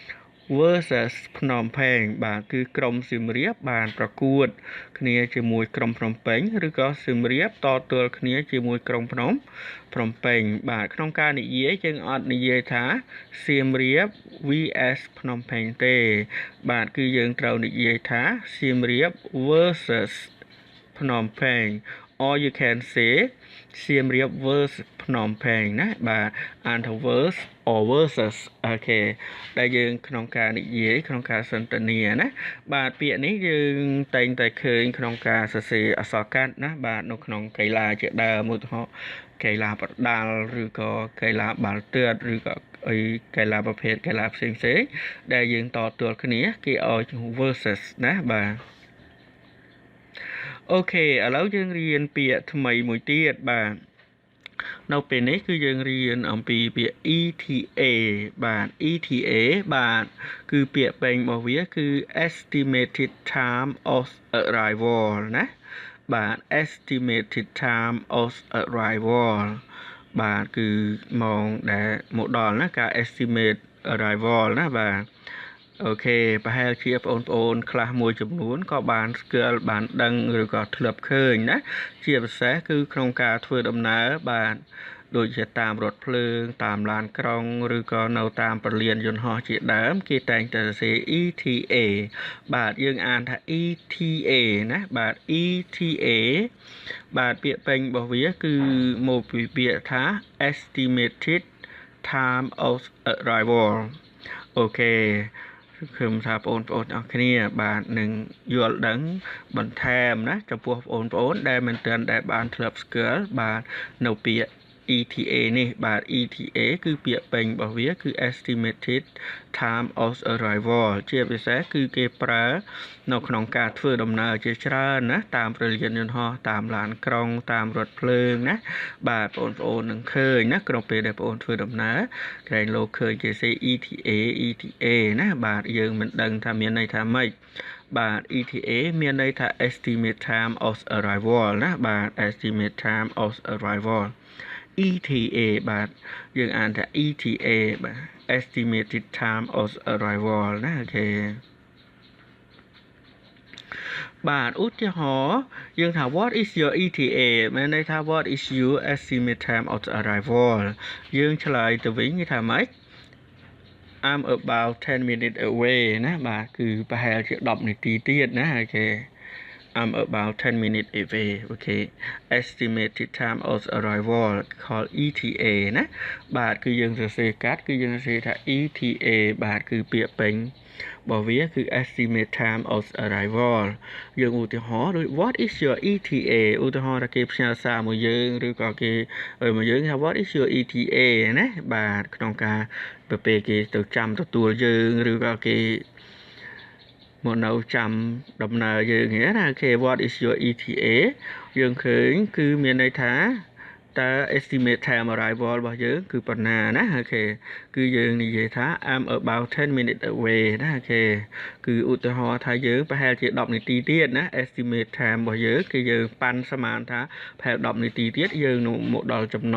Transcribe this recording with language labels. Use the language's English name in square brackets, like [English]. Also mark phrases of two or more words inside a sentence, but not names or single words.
[Khmer] versus ភ្នំពេញបាទគឺក្រុមសៀមរាបបានប្រកួតគ្នាជាមួយក្រុមភ្នំពេញឬក៏សៀមរាបតទល់គ្នាជាមួយក្រុមភ្នំពេញបាទក្នុងការនិយាយ យើងអត់និយាយថាសៀមរាប vs ភ្នំពេញទេបាទគឺយើងត្រូវនិយាយថាសៀមរាប versus ភ្នំពេញ [English] or you can say [Khmer] សៀមរាប versus ភ្នំពេញណាបាទអានថា [English] verse or versus [Khmer] អូខេដែលយើងក្នុងការនិយាយក្នុងការសន្ទនាណាបាទពាក្យនេះយើងតែងតែឃើញក្នុងការសរសេរអក្សរកាត់ណាបាទនៅក្នុងកីឡាជាដើមឧទាហរណ៍កីឡាប្រដាល់ឬក៏កីឡាបាល់ទះឬក៏អីកីឡាប្រភេទកីឡាផ្សេងដែលយើងតទល់គ្នាគេឲ្យ versus ណាបាទ អូខេឥឡូវយើងរៀនពាក្យថ្មីមួយទៀតបាទនៅពេលនេះគឺយើង រៀនអំពីពាក្យ ETA បាទ ETA បាទគឺពាក្យពេញរបស់វាគឺ [English] estimated time of arrival [Khmer] ណាបាទ [English] estimated time of arrival [Khmer] បាទគឺម៉ោងដែលមកដល់ណាការ [English] estimate arrival [Khmer] ណាបាទអូខេប្រហែលជាបងប្អូនខ្លះមួយចំនួនក៏បានស្គាល់ បានដឹងឬក៏ធ្លាប់ឃើញណាជាពិសេសគឺក្នុងការធ្វើដំណើរបាទដូចជាតាមរថភ្លើងតាមឡានក្រុងឬក៏នៅតាមពលានយន្តហោះជាដើមគេតែងតែសរសេរ ETA បាទយើងអាន ថា ETA ណាបាទ ETA បាទពាក្យពេញរបស់វាគឺមកពីពាក្យថា [English] estimated time of arrival [Khmer] អូខេខ្ញុំថាបងប្អូនអរគ្នាបាទនឹងយល់ដឹងបន្ថែមណាចំ ពោះបងប្អូនដែលមិនទាន់ដែលបានធ្លាប់ស្គាល់បាទនៅពាក្យ ETA នេះបាទ ETA គឺពាក្យពេញរបស់វាគឺ estimated [English] time of arrival [Khmer] ជាពិសេសគឺគេប្រើនៅក្នុងការធ្វើដំណើរជាច្រើនណាតាមប្រលាន យន្តហោះតាមឡានក្រុងតាមរថភ្លើងណាបាទបងប្អូននឹងឃើញណាក្នុងពេលដែលបងប្អូនធ្វើដំណើរក្រែងលោកឃើញគេសេ ETA ណាបាទយើងមិនដឹងថាមានន័យថាម៉េចបាទ ETA មានន័យថា [English] estimate time of arrival [Khmer] ណាបាទ [English] estimate time of arrival [Khmer] ETA បាទយើងអានថា ETA បាទ [English] estimated time of arrival [Khmer] ណាអូខេ បាទឧទាហរណ៍យើងថា [English] what is your ETA [Khmer] មានន័យថា [English] what is your estimate time of [Khmer] arrival យើងឆ្លើយទៅវិញថាម៉េច [English] I'm about 10 minutes away [Khmer] ណាបាទគឺប្រហែលជា10នាទីទៀតណាអូខេ [English] I'm about 10 minutes away okay estimated time of arrival called ETA [Khmer] ណាបាទគឺយើងសរសេរកាត់គឺយើងសរសេរថា ETA បាទគឺពាក្យពេញរបស់វាគឺ [English] estimate time of arrival [Khmer] យើងឧទាហ រណ៍ដូច [English] what is your ETA [Khmer] ឧទាហរណ៍ថាគេផ្ញើសារមកយើងឬក៏គេមកយើងថា [English] what is your ETA [Khmer] ណាបាទក្នុងការពេលគេទៅចាំទទួលយើងឬក៏គេមកនៅចាំដំណើរយើងហ្នឹងណាគេ [English] what is your ETA [Khmer] យើងឃើញគឺមានន័យថាតើ [English] estimate time arrival [Khmer] របស់យើងគឺប៉ុ ណ្ណាណាអូខេគឺយើងនិយាយថា [English] I'm about 10 minutes away [Khmer] ណាអូខេគឺឧទាហរណ៍ថាយើងប្រហែលជា10នាទីទៀតណា [English] estimate time [Khmer] របស់យើងគឺយើងប៉ាន់ស្មានថាប្រហែល10នាទីទៀតយើងនឹងមកដល់ចំណ